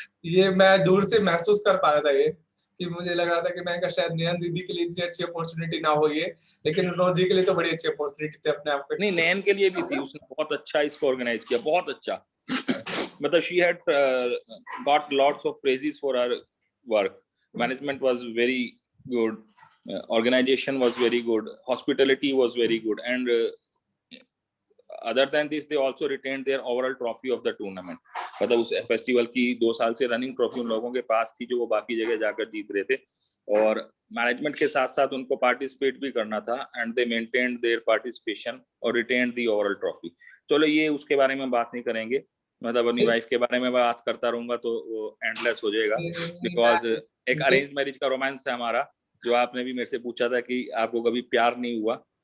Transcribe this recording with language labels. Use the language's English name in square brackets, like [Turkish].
[Hindi] ये मैं दूर से महसूस कर पा रहा था ये, कि मुझे लग रहा था कि मैं शायद नयन दीदी के लिए इतनी अच्छी अपॉर्चुनिटी ना हो ये, लेकिन विनोद जी के लिए तो बड़ी अच्छी अपॉर्चुनिटी थी अपने आप को। नहीं, नयन के लिए भी थी, उसने बहुत अच्छा इसको ऑर्गेनाइज किया, बहुत अच्छा। [English] मतलब she had got lots of praises for her work. Management was very good, organization was very good, hospitality was very good, and other than this they also retained their overall trophy of the tournament. [Hindi] मतलब उस festival की 2 साल से running trophy उन लोगों के पास थी जो वो बाकी जगह जाकर जीत रहे थे, और मैनेजमेंट के साथ साथ उनको पार्टिसिपेट भी करना था, [English] and they maintained their participation [Hindi] और [English] Retained the overall trophy. [Hindi] चलो ये उसके बारे में बात नहीं करेंगे, मतलब अपनी वाइफ के बारे में बात करता रहूंगा तो वो एंडलेस हो जाएगा, बिकॉज एक अरेंज मैरिज का रोमांस है हमारा, जो आपने भी मेरे से पूछा था कि आपको कभी प्यार नहीं हुआ।